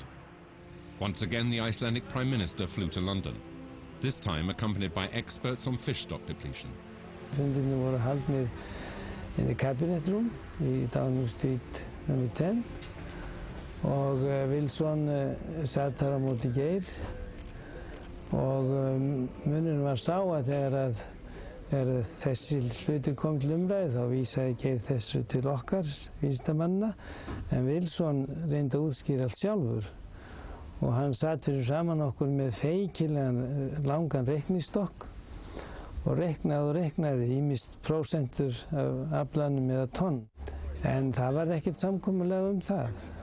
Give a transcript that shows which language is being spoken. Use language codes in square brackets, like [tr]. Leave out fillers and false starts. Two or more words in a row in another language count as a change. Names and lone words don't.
[en] Once again, the Icelandic Prime Minister flew to London, this time accompanied by experts on fish stock depletion. [is] Fundirnir voru haldnir [en] in the cabinet room [is] í Downing Street number 10, og Wilson satt þar á móti Geir, og munurinn var sá að þegar þessi hlutir kom til umræðu þá vísaði Geir þessu til okkar vísindamanna, en Wilson reyndi að útskýra allt sjálfur, og hann satt fyrir saman okkur með feikilegan langan reiknistokk og reiknaði ýmist prósentur af aflanum eða tonn, en það var ekkert samkomulag það.